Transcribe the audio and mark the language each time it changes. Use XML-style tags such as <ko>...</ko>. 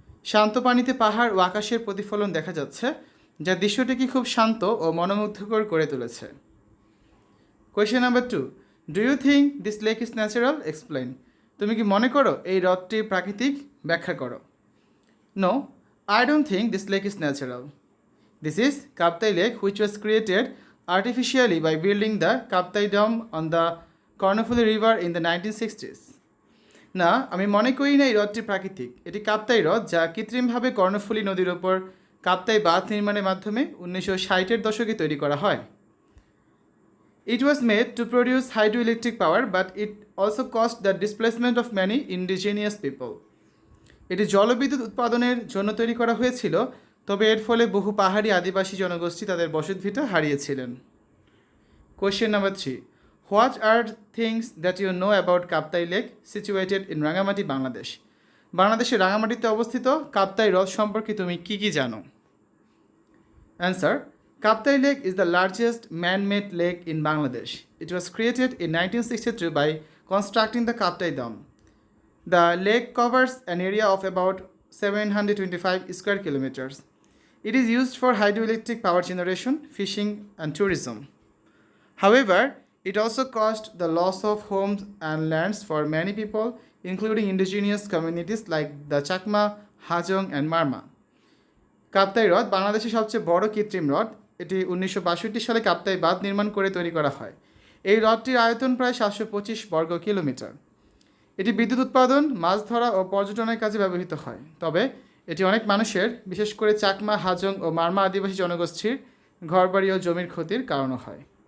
<bn>শান্ত পানিতে পাহাড় ও আকাশের প্রতিফলন দেখা যাচ্ছে, যা দৃশ্যটিকে খুব শান্ত ও মনোমুগ্ধকর করে তুলেছে।</bn> <en>Question number 2, do you think this lake is natural? Explain.</en> <bn>তুমি কি মনে করো এই হ্রদটি প্রাকৃতিক? ব্যাখ্যা করো।</bn> <en>No, I don't think this lake is natural. This is Kaptai Lake, which was created artificially by building the Kaptai Dam on the Kernopilly River in the 1960s.</en> <bn>না, আমি মনে করি না এই হ্রদটি প্রাকৃতিক। এটি কাপ্তাই হ্রদ, যা কৃত্রিমভাবে কর্ণফুলী নদীর ওপর কাপ্তাই বাঁধ নির্মাণের মাধ্যমে 1960-এর দশকে তৈরি করা হয়।</bn> <en>It was made to produce hydroelectric power, but it also caused the displacement of many indigenous people.</en> <bn>এটি জলবিদ্যুৎ উৎপাদনের জন্য তৈরি করা হয়েছিল, তবে এর ফলে বহু পাহাড়ি আদিবাসী জনগোষ্ঠী তাদের বসতভিটা হারিয়েছিলেন।</bn> <en>Question number 3, what are things that you know about Kaptai lake situated in Rangamati, Bangladesh?</en> <bn>বাংলাদেশের রাঙামাটিতে অবস্থিত কাপ্তাই হ্রদ সম্পর্কে তুমি কী কী জানো?</bn> <en>Answer, Kaptai lake is the largest man made lake in Bangladesh. It was created in 1962 by constructing the Kaptai dam. The lake covers an area of about 725 square kilometers. It is used for hydroelectric power generation, fishing, and tourism. However, it also caused the loss of homes and lands for many people, including indigenous communities like the Chakma, Hajong, and Marma.</en> <bn>Kaptai হ্রদ বাংলাদেশের সবচেয়ে বড় কৃত্রিম হ্রদ। এটি 1962 সালে কাপ্তাই বাঁধ নির্মাণ করে তৈরি করা হয়। এই হ্রদটির আয়তন প্রায় 725 বর্গ কিলোমিটার। এটি বিদ্যুৎ উৎপাদন, মাছ ধরা ও পর্যটনের কাজে ব্যবহৃত হয়। তবে এটি অনেক মানুষের, বিশেষ করে চাকমা, হাজং ও মারমা আদিবাসী জনগোষ্ঠীর ঘরবাড়ি ও জমির ক্ষতির কারণও হয়।</bn>